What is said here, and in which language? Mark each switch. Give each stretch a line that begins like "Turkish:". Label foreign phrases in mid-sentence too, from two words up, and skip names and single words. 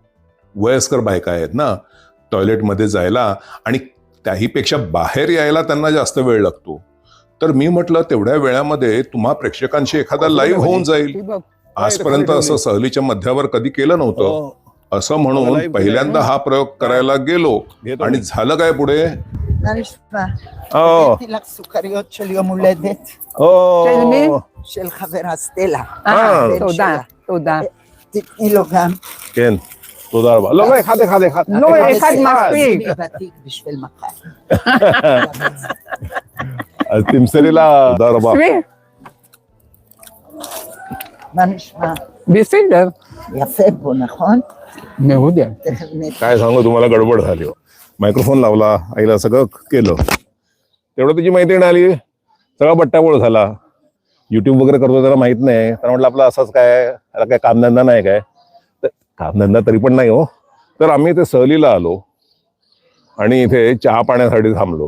Marathi: वयस्कर बायका आहेत ना, टॉयलेटमध्ये जायला आणि त्याहीपेक्षा बाहेर यायला त्यांना जास्त वेळ लागतो. तर मी म्हटलं तेवढ्या वेळामध्ये तुम्हा प्रेक्षकांशी एखादा लाईव्ह होऊन जाईल. आजपर्यंत असं सहलीच्या मध्यावर कधी केलं नव्हतं. असं म्हणून पहिल्यांदा हा प्रयोग करायला गेलो. आणि झालं काय पुढे?
Hebrew: סוכריות של יום הולדת של חברה סטלה. תודה. תתני לו גם. כן, תודה רבה. לא, אחד. לא, אחד מספיק. ותיק בשביל מחר. אז תמסרי לה תודה רבה. מה נשמע? בסדר. יפה פה, נכון? מעולה. תכף נתחיל.
Marathi: काय सांगू तुम्हाला, गडबड झाली हो. मायक्रोफोन लावला, आईला सगळं केलं. तेवढं तिची मैत्रीण आली, सगळा बट्टाबोळ झाला. युट्यूब वगैरे करतो त्याला माहित नाही. तर म्हटलं आपलं असंच काय, त्याला काय कामधंदा नाही काय. तर कामधंदा तरी पण नाही हो. तर आम्ही इथे सहलीला आलो आणि इथे चहा पाण्यासाठी थांबलो.